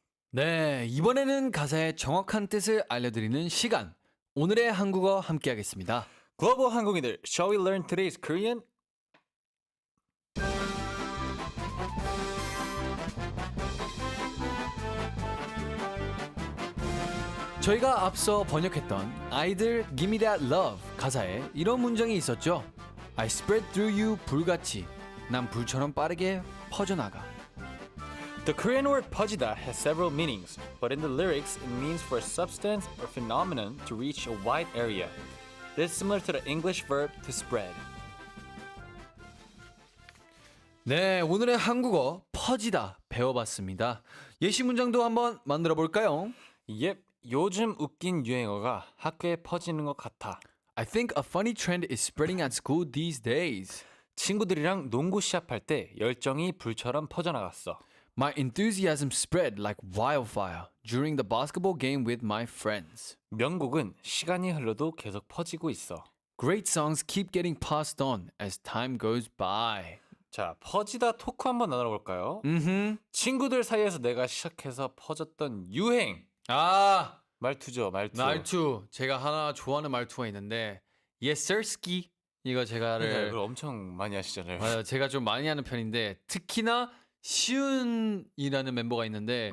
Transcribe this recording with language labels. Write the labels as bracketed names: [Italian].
[Korean] 네, 이번에는 가사의 정확한 뜻을 알려드리는 시간. 오늘의 한국어 함께하겠습니다. 글로벌 한국인들, [English] shall we learn today's Korean? [Korean] 저희가 앞서 번역했던 아이들 Give Me That Love 가사에 이런 문장이 있었죠. [English] I spread through you 불같이. [Korean] 난 불처럼 빠르게 퍼져나가. [English] The Korean word 퍼지다 has several meanings, but in the lyrics it means for a substance or phenomenon to reach a wide area. This is similar to the English verb to spread. [Korean] 네, 오늘의 한국어 퍼지다 배워봤습니다. 예시 문장도 한번 만들어 볼까요? Yep, 요즘 웃긴 유행어가 학교에 퍼지는 것 같아. [English] I think a funny trend is spreading at school these days. [Korean] 친구들이랑 농구 시합할 때 열정이 불처럼 퍼져나갔어. [English] My enthusiasm spread like wildfire during the basketball game with my friends. [Korean] 명곡은 시간이 흘러도 계속 퍼지고 있어. [English] Great songs keep getting passed on as time goes by. [Korean] 자, 퍼지다 토크 한번 나눠볼까요? 친구들 사이에서 내가 시작해서 퍼졌던 유행. 아, 말투죠, 말투. 말투. 제가 하나 좋아하는 말투가 있는데 Yes sir ski. 이거 네, 이걸 엄청 많이 하시잖아요. 맞아요. 제가 좀 많이 하는 편인데 특히나 시은이라는 멤버가 있는데